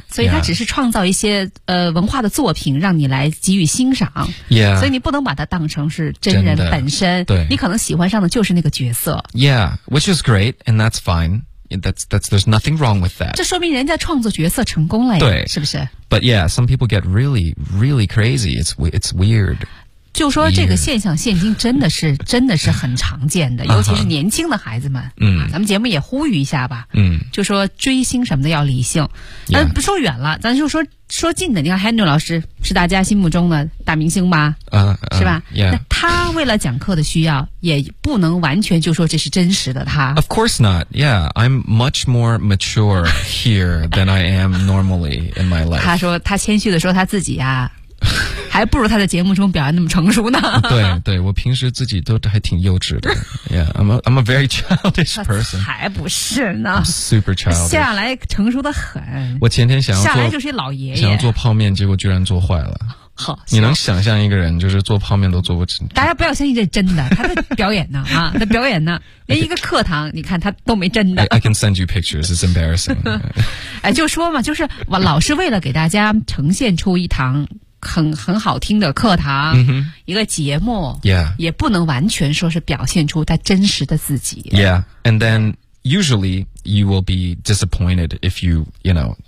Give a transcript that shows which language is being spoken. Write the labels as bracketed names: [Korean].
[Chinese] 所以他只是创造一些文化的作品让你来给予欣赏 [English] ，Yeah， [Chinese] 所以你不能把它当成是真人本身，对，你可能喜欢上的就是那个角色 [English] ，Yeah。 Which is great, and that's fine. That's there's nothing wrong with that. [Chinese] 这说明人家创作角色成功了呀，对，是不是 [English] ？But yeah, some people get really, really crazy. It's weird. [Chinese] 就说这个现象，现今真的是很常见的，尤其是年轻的孩子们。嗯、uh-huh. ，咱们节目也呼吁一下吧。嗯、uh-huh. ，就说追星什么的要理性。 [English] Yeah. [Chinese] 不说远了，咱就说近的。你看 Henry 老师是大家心目中的大明星吧？嗯、是吧 [English] ？Yeah. [Chinese] 那他为了讲课的需要，也不能完全就说这是真实的他。 [English] Of course not. Yeah, I'm much more mature here than I am normally in my life. [Chinese] 他说，他谦虚的说他自己呀、啊，还不如他在节目中表现那么成熟呢。对对，我平时自己都还挺幼稚的。 [English] Yeah, I'm a very childish person. [Chinese] 才不是呢。 [English] I'm、super childish. [Chinese] 下来成熟的很。我前天想要做下来就是老爷爷，想要做泡面，结果居然做坏了。好，你能想象一个人就是做泡面都做不成？大家不要相信这真的，他在表演呢啊，他表演呢，连一个课堂，你看他都没真的。 [English] I can send you pictures. It's embarrassing. [Chinese] 哎，就说嘛，就是我老师为了给大家呈现出一堂很好听的课堂， mm-hmm. 一个节目， [English] yeah. [Chinese] 也不能完全说是表现出他真实的自己。 [English] Yeah, and then usually you will be disappointed if you know.